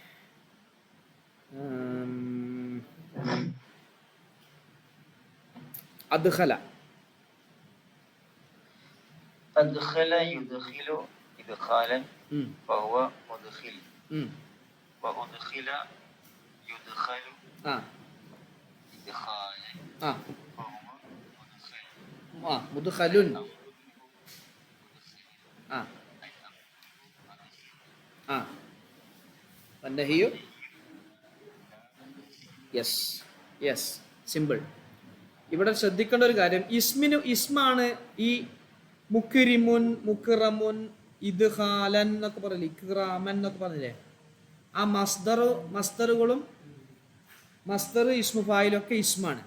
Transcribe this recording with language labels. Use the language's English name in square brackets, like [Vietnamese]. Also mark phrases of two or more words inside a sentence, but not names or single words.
[Arabic] أدخل أدخل يدخل إدخالا فهو مدخل وأدخل يدخل إدخالا فهو مدخل. والنهي [English] yes yes simple. [Malayalam] ഇവിടെ ശ്രദ്ധിക്കേണ്ട ഒരു കാര്യം, ഇസ്മാണ് ഈ [Arabic] مكرم مكرم, [Malayalam] ഇദ്ഖാലൻ എന്നൊക്കെ പറയില്ലേ, ഇക്റാമൻ എന്നൊക്കെ പറഞ്ഞില്ലേ, ആ മസ്ദറുകളും [Arabic] مصدر اسم فاعل [Malayalam] ഇസ്മാണ്.